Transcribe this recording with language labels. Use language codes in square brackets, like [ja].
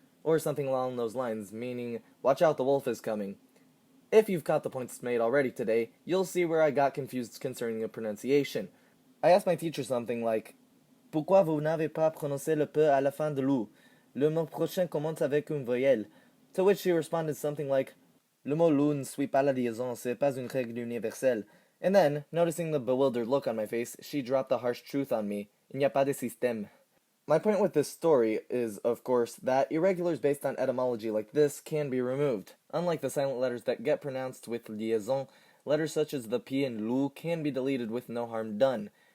[en] Or something along those lines, meaning, watch out, the wolf is coming. If you've caught the points made already today, you'll see where I got confused concerning the pronunciation. I asked my teacher something like, [fr] Pourquoi vous n'avez pas prononcé le peu à la fin de loup? Le mot prochain commence avec une voyelle. [en] To which she responded something like, [fr] Le mot loup ne suit pas la liaison, c'est pas une règle universelle. [en] And then, noticing the bewildered look on my face, she dropped the harsh truth on me. [fr] Il n'y a pas de système. [en] My point with this story is, of course, that irregulars based on etymology like this can be removed. Unlike the silent letters that get pronounced with liaison, letters such as the P and LU can be deleted with no harm done.